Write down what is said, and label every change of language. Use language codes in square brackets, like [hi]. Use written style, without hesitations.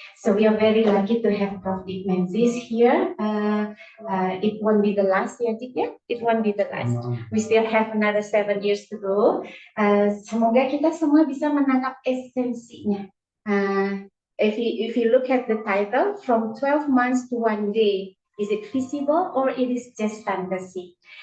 [en] So we are very lucky to have Prof Menzies here. It won't be the last, ya Dik ya? It won't be the last. We still have another 7 years to go. [id] Semoga kita semua bisa menangkap esensinya. [en] If you look at the title, from 12 months to 1 day, is it feasible or it is just fantasy?